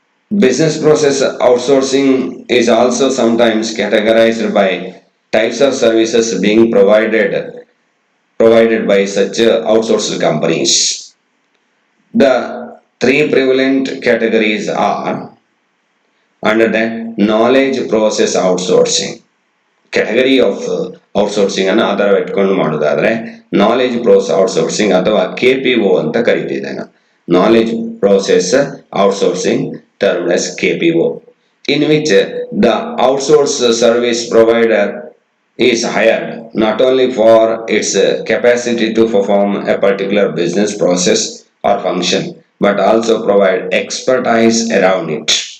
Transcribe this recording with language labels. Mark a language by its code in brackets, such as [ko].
[en] Business process outsourcing is also sometimes categorized by types of services being provided by such outsourced companies. The three prevalent categories are under that knowledge process outsourcing. Category of [kn] outsourcing ಅನ್ನು ಆಧಾರ ಇಟ್ಕೊಂಡು ಮಾಡೋದಾದ್ರೆ knowledge process outsourcing ಅಥವಾ KPO ಅಂತ ಕರಿತಿದ್ದೇನೆ. [en] Knowledge process outsourcing termed as KPO, in which the outsourced service provider is hired not only for its capacity to perform a particular business process or function but also provide expertise around it.